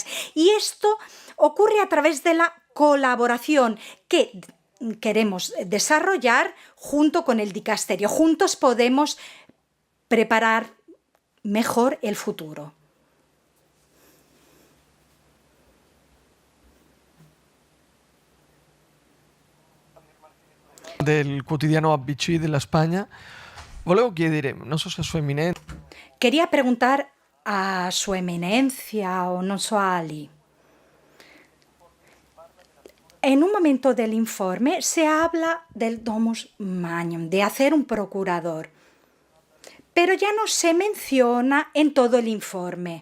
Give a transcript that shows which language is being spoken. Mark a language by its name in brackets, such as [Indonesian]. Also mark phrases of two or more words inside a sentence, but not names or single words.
[Spanish] Y esto ocurre a través de la colaboración que queremos desarrollar junto con el dicasterio. Juntos podemos preparar mejor el futuro. [Italian] Del quotidiano ABC della Spagna. Volevo chiedere, non so se Sua Eminenza... [Spanish] Quería preguntar a Su Eminencia o [Italian] non so [Spanish] Ali. En un momento del informe se habla del [Latin] domus magnum, [Spanish] de hacer un procurador, pero ya no se menciona en todo el informe.